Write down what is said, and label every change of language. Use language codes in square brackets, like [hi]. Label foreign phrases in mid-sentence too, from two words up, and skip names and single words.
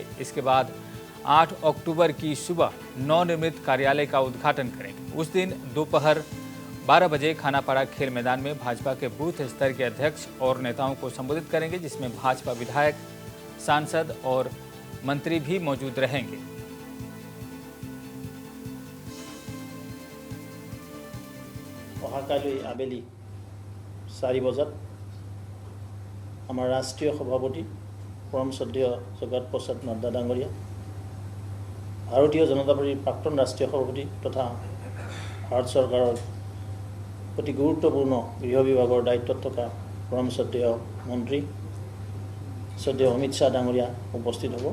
[hi] इसके बाद 8 अक्टूबर की सुबह नवनिर्मित कार्यालय का उद्घाटन करेंगे। उस दिन दोपहर 12 बजे खानापाड़ा खेल मैदान में भाजपा के बूथ स्तर के अध्यक्ष और नेताओं को संबोधित करेंगे, जिसमें भाजपा विधायक, सांसद और मंत्री भी मौजूद रहेंगे। [as] অহাকালি আবেলি 4 বজাত আমাৰ ৰাষ্ট্ৰীয় সভাপতি পৰম শ্ৰদ্ধেয় জগত প্ৰসাদ নড্ডা ডাঙৰীয়া, ভাৰতীয় জনতা পাৰ্টিৰ প্ৰাক্তন ৰাষ্ট্ৰীয় সভাপতি তথা ভাৰত চৰকাৰৰ অতি গুৰুত্বপূৰ্ণ গৃহ বিভাগৰ দায়িত্বত থকা পৰম শ্ৰদ্ধেয় মন্ত্ৰী শ্ৰদ্ধেয় অমিত শাহ ডাঙৰীয়া উপস্থিত হ'ব।